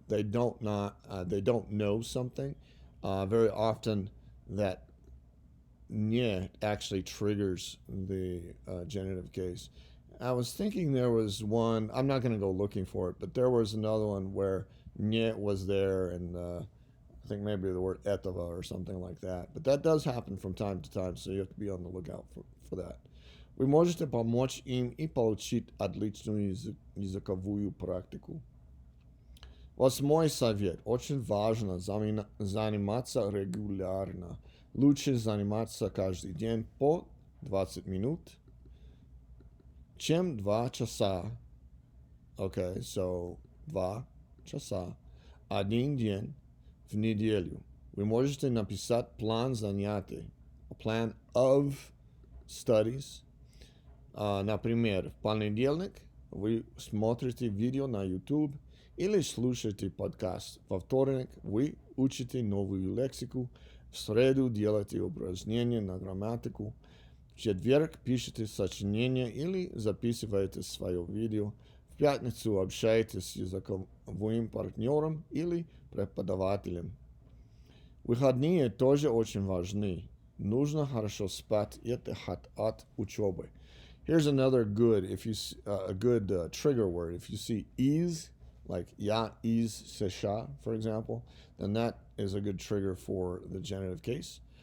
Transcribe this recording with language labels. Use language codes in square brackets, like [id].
[en] They don't know something. Very often that nye actually triggers the genitive case. I was thinking there was one, I'm not going to go looking for it, but there was another one where nye was there, and I think maybe the word etava or something like that. But that does happen from time to time, so you have to be on the lookout for that. [ru] Вы можете помочь им и получить отличную языковую практику. Вот мой совет. Очень важно заниматься регулярно. Лучше заниматься каждый день по 20 минут, чем 2 часа. [en] Okay, so [ru] 2 часа. Один день в неделю. Вы можете написать план занятий. [en] A plan of studies. [ru] Например, в понедельник вы смотрите видео на YouTube или слушаете подкаст. Во вторник вы учите новую лексику. В среду делаете упражнения на грамматику. В четверг пишете сочинение или записываете свое видео. В пятницу общаетесь с языковым партнером или преподавателем. Выходные тоже очень важны. Нужно хорошо спать и отдыхать от учебы. [en] Here's another good, trigger word. If you see is, like ya is sesha, for example, then that is a good trigger for the genitive case.